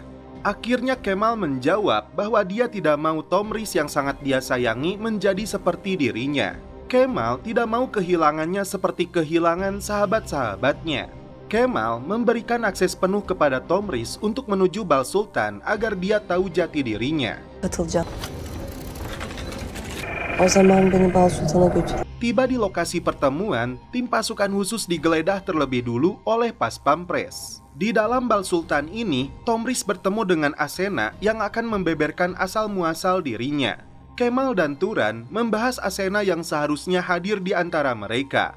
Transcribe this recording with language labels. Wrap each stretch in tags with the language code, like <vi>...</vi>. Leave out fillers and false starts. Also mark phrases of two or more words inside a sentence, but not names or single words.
<id>Akhirnya Kemal menjawab bahwa dia tidak mau Tomris yang sangat dia sayangi menjadi seperti dirinya. Kemal tidak mau kehilangannya seperti kehilangan sahabat-sahabatnya. Kemal memberikan akses penuh kepada Tomris untuk menuju Bal Sultan agar dia tahu jati dirinya.</id> <tr>Katılacağım. O zaman beni Bal Sultan'a götür.</tr> <id>Tiba di lokasi pertemuan, tim pasukan khusus digeledah terlebih dulu oleh Pas Pampres. Di dalam Bal Sultan ini, Tomris bertemu dengan Asena yang akan membeberkan asal-muasal dirinya. Kemal dan Turan membahas Asena yang seharusnya hadir di antara mereka.</id>